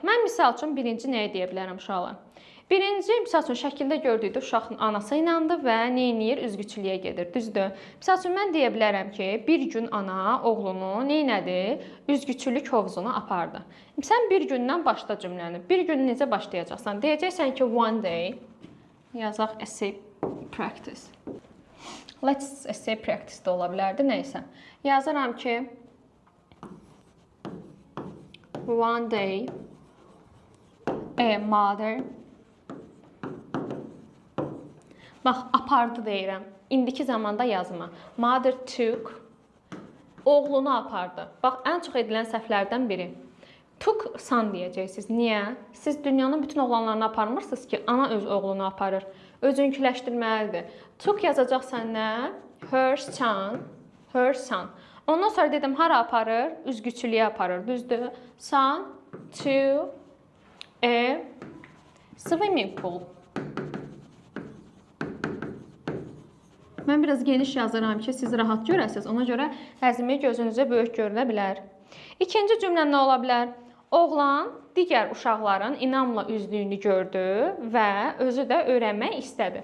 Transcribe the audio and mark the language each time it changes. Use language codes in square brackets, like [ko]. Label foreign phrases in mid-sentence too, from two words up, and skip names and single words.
[az] Mən misal üçün birinci nəyə deyə bilərəm uşaqlar? Birinci, misal üçün, şəkildə gördükdə uşağın anası inandı və neyniyir? Üzgüçülüyə gedir, düzdür? Misal üçün, mən deyə bilərəm ki, bir gün ana oğlunu neynədi? Üzgüçülük hovuzuna apardı. Sən bir gündən başla cümləni. Bir gün necə başlayacaqsan? Deyəcəksən ki, [en] one day, yazaq essay practice. Let's essay practice [az] də ola bilərdi, neysə. Yazıram ki, [en] one day, a mother, [az] bax, apardı deyirəm. İndiki zamanda yazma. [en] Mother took, [az] oğlunu apardı. Bax, ən çox edilən səhvlərdən biri. [en] Took son [az] deyəcəksiniz. Niyə? Siz dünyanın bütün oğlanlarını aparmırsınız ki, ana öz oğlunu aparır. Özünküləşdirməlidir. Took yazacaqsan nə? [en] Her son, her son. [az] Ondan sonra dedim, hara aparır? Üzgüçülüyə aparır, düzdür? [en] Son to a swimming pool. [az] Mən biraz geniş yazıram ki, siz rahat görəsiniz. Ona görə həzmi gözünüzə böyük görünə bilər. İkinci cümlə nə ola bilər? Oğlan digər uşaqların inamla üzdüyünü gördü və özü də öyrənmək istədi.